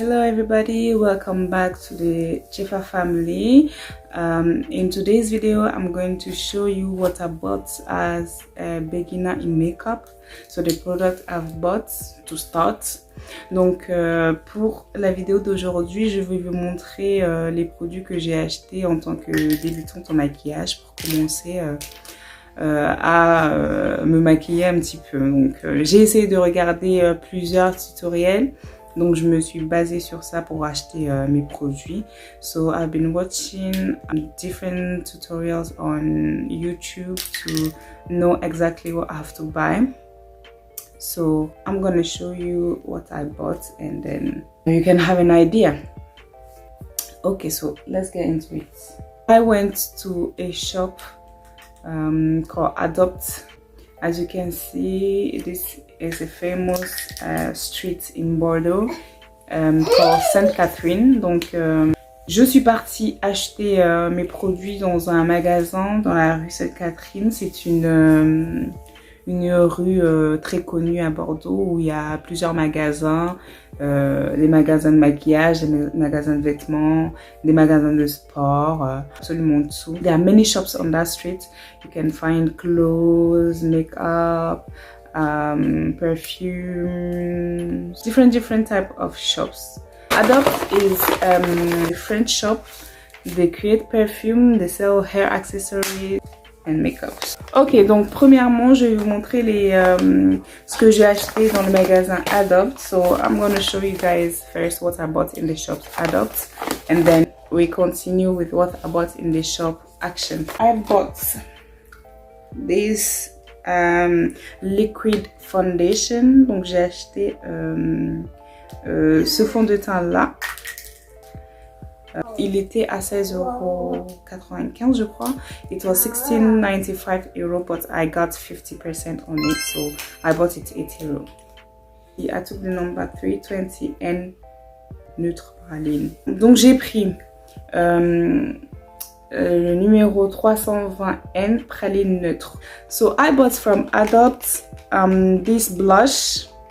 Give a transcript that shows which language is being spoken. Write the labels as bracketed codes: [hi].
[en] everybody, welcome back to the Chifa family. In today's video I'm going to show you what I bought as a beginner in makeup, so the product I've bought to start. [fr] Donc pour la vidéo d'aujourd'hui, je vais vous montrer les produits que j'ai achetés en tant que débutante en maquillage pour commencer à me maquiller un petit peu. Donc j'ai essayé de regarder plusieurs tutoriels, donc je me suis basée sur ça pour acheter mes produits. [en] So I've been watching different tutorials on YouTube to know exactly what I have to buy. So I'm gonna show you what I bought and then you can have an idea. Okay, so let's get into it. I went to a shop called Adopt. As you can see, this is a famous street in Bordeaux called Sainte Catherine. [fr] Donc je suis partie acheter mes produits dans un magasin dans la rue Sainte Catherine. C'est une rue très connue à Bordeaux où il y a plusieurs magasins, des magasins de maquillage, des magasins de vêtements, des magasins de sport, absolument tout. [en] There are many shops on that street. You can find clothes, makeup, perfumes, different type of shops. Adopt is a French shop. They create perfume, they sell hair accessories and makeups. [fr] Ok, donc premièrement je vais vous montrer ce que j'ai acheté dans le magasin Adopt. [en] So I'm going to show you guys first what I bought in the shop Adopt, and then we continue with what I bought in the shop Action. I bought this liquid foundation. [fr] Donc j'ai acheté ce fond de teint là. Il était à 16,95 € je crois. [en] It was 16.95 €, but I got 50% on it, so I bought it 8 €. I took the number 320N Neutre Praline. [fr] Donc j'ai pris le numéro 320N Praline Neutre. [en] So I bought from Adopt this blush.